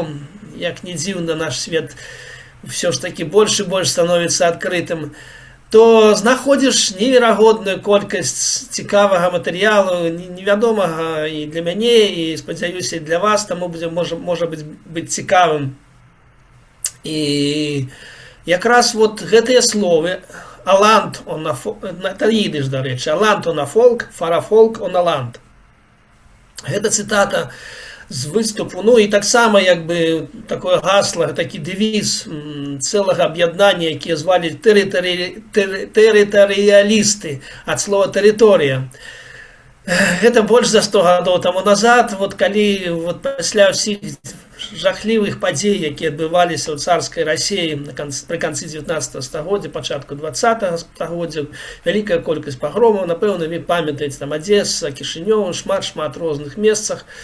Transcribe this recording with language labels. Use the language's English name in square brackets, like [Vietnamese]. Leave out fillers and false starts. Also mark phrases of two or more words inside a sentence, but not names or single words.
[Belarusian] Як не дзіўна, наш свет все ж таки больш і больш становіцца адкрытым, то знаходзіш неверагодную колькасць цікавага матэрыялу, невядомага і для мяне, і, спадзяюся, і для вас, таму можа быць цікавым. І якраз вот гэтыя словы [Yiddish] «אַ לאַנד אָן אַ פֿאָלק», [Russian] это идыш, [Belarusian] да рэчы, [Yiddish] «אַ לאַנד אָן אַ פֿאָלק, פֿאַר אַ פֿאָלק אָן אַ לאַנד». [Belarusian] Гэта цытата з выступу, ну і таксама як бы такое гасло, такі дэвіз цэлага аб'яднання, якія звалі тэрытарыялісты, ад слова тэрыторыя. Гэта больш за 100 гадоў таму назад, вот калі вот пасля ўсіх жахлівых падзей, якія адбываліся ў царскай Расіі пры канцы 19 стагоддзя, пачатку 20 стагоддзя, вялікая колькасць пагромаў, напэўна, вы памятаеце, там Адзеса, Кішынёў, шмат розных месцах.